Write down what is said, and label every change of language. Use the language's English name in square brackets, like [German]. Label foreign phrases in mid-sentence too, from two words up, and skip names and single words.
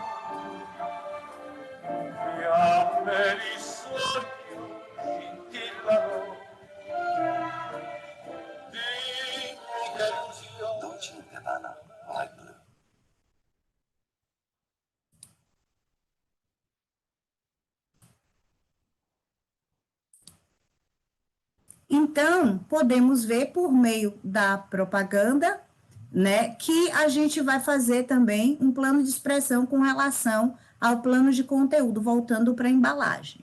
[Italian] fiamme di sogno scintillano, dimmi che illusione. Dolce Gabbana, light blue. [Portuguese] Então, podemos ver por meio da propaganda, né, que a gente vai fazer também um plano de expressão com relação ao plano de conteúdo, voltando para a embalagem.